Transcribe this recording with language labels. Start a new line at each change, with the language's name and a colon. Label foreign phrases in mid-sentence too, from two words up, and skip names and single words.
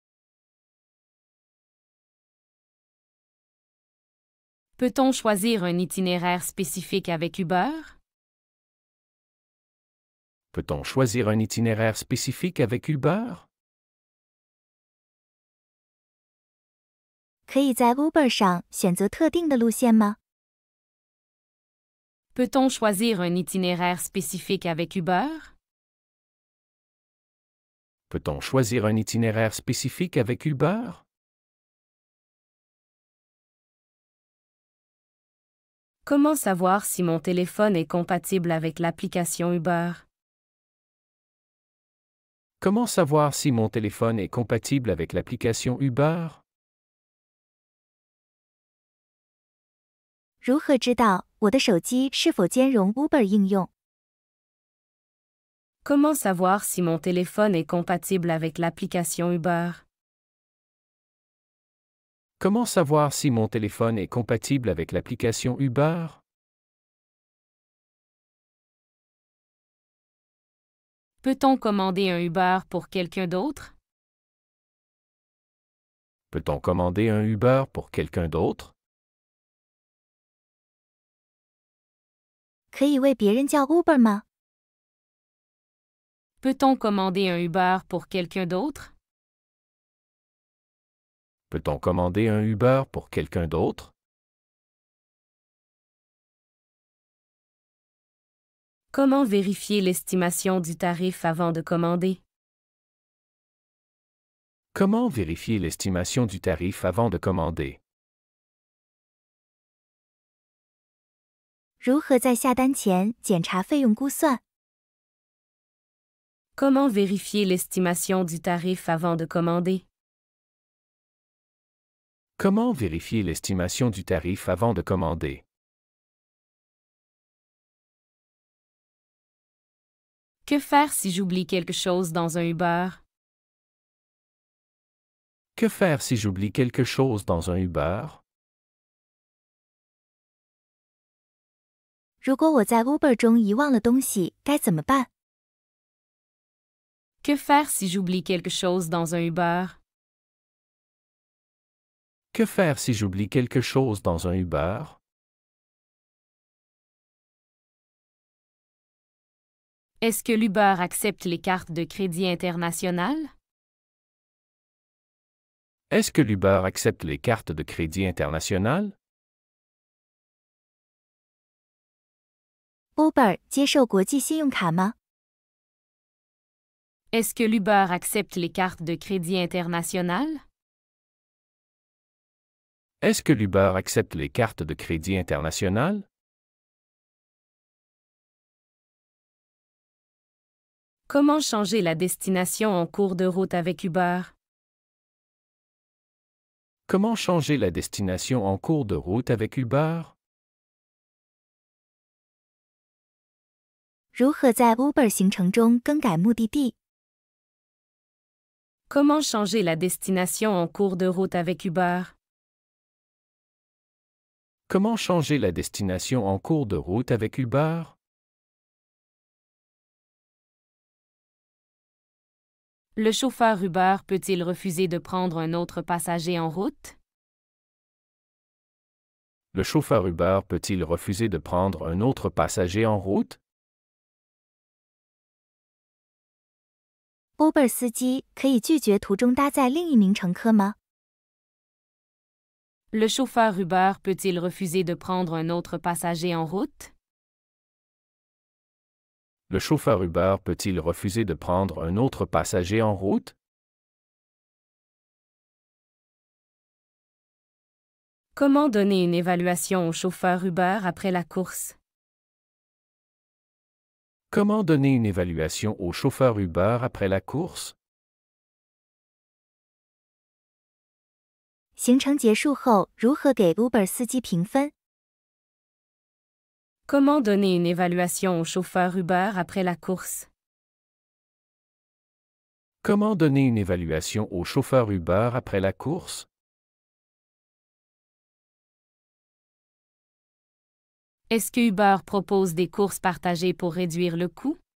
French: Peut-on choisir un itinéraire spécifique avec Uber? Peut-on choisir un itinéraire spécifique avec Uber?
Chinese: 可以在 Uber 上选择特定的路线吗？
French: Peut-on choisir un itinéraire spécifique avec Uber? Peut-on choisir un itinéraire spécifique avec Uber? Comment savoir si mon téléphone est compatible avec l'application Uber? Comment savoir si mon téléphone est compatible avec l'application Uber?
Chinese: 如何知道我的手机是否兼容 Uber 应用？
French: Comment savoir si mon téléphone est compatible avec l'application Uber? Comment savoir si mon téléphone est compatible avec l'application Uber? Peut-on commander un Uber pour quelqu'un d'autre? Peut-on commander un Uber pour quelqu'un d'autre?
Chinese: 可以为别人叫 Uber 吗？
French: Peut-on commander un Uber pour quelqu'un d'autre? Peut-on commander un Uber pour quelqu'un d'autre? Comment vérifier l'estimation du tarif avant de commander? Comment vérifier l'estimation du tarif avant de commander?
Chinese: 如何在下单前检查费用估算？
French: Comment vérifier l'estimation du tarif avant de commander? Comment vérifier l'estimation du tarif avant de commander? Que faire si j'oublie quelque chose dans un Uber? Que faire si j'oublie quelque chose dans un Uber?
Chinese: 如果我在 Uber 中遗忘了东西，该怎么办？
French: Que faire si j'oublie quelque chose dans un Uber? Que faire si j'oublie quelque chose dans un Uber? Est-ce que l'Uber accepte les cartes de crédit internationales? Est-ce que l'Uber accepte les cartes de crédit internationales?
Chinese: Uber 接受国际信用卡吗？
French: Est-ce que l'Uber accepte les cartes de crédit internationales? Est-ce que l'Uber accepte les cartes de crédit internationales? Comment changer la destination en cours de route avec Uber? Comment changer la destination en cours de route avec Uber?
Chinese: 如何在 Uber 行程中更改目的地？
French: Comment changer la destination en cours de route avec Uber? Comment changer la destination en cours de route avec Uber? Le chauffeur Uber peut-il refuser de prendre un autre passager en route? Le chauffeur Uber peut-il refuser de prendre un autre passager en route?
Chinese: Uber 司机可以拒绝途中搭载另一名乘客吗？
French: Le chauffeur Uber peut-il refuser de prendre un autre passager en route? Le chauffeur Uber peut-il refuser de prendre un autre passager en route? Comment donner une évaluation au chauffeur Uber après la course? Comment donner une évaluation au chauffeur Uber après la course?
Chinese: 行程结束后，如何给 Uber 司机评分？
French: Comment donner une évaluation au chauffeur Uber après la course? Comment donner une évaluation au chauffeur Uber après la course? Est-ce que Uber propose des courses partagées pour réduire le coût?